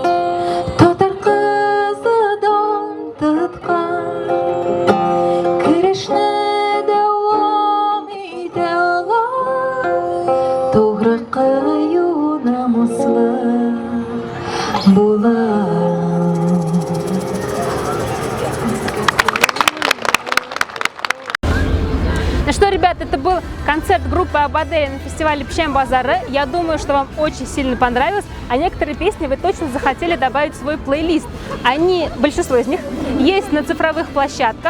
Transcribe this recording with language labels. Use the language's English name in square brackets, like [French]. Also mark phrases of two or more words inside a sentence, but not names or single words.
[Tatar] Татар кызы дан тоткан. Керешне дәвам итә алам. Тугрыкка юнамыслы булам. [Russian] Ну что, ребят, это был концерт группы Абаделя на фестивале Пшем-Базары. Я думаю, что вам очень сильно понравилось, а некоторые песни вы точно захотели добавить в свой плейлист. Они, большинство из них, есть на цифровых площадках.